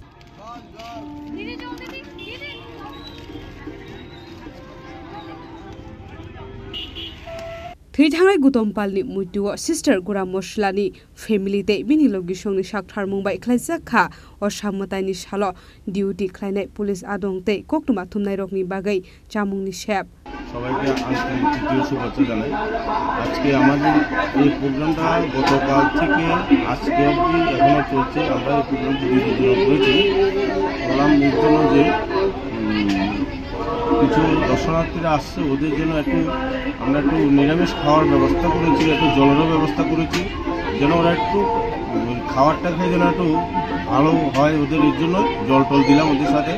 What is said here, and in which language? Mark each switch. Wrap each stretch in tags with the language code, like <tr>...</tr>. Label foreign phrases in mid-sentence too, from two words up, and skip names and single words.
<trp>Thirthangai gutompalni muituo sister gora moslani family te bini logi songni sakthar mungbai khlaijak kha osamataini salo duty khlainai police adongte koktuma thumnai rokni bagai chamungni sep</trp> <bn>সবাইকে আন্তরিক তৃতীয় শুভেচ্ছা জানাই। আজকে আমাদের এই প্রোগ্রামটা গতকাল থেকে আজকে অবধি এখনো চলছে। আমরা এই প্রোগ্রামটি দুদিন করেছি। বললাম এর জন্য যে কিছু দর্শনার্থীরা আসছে ওদের জন্য আমরা একটু নিরামিষ খাওয়ার ব্যবস্থা করেছি, একটু জলেরও ব্যবস্থা করেছি, যেন ওরা একটু খাবারটা খেয়ে যেন একটু ভালো হয় ওদের, এর জন্য জল টল দিলাম ওদের সাথে।</bn>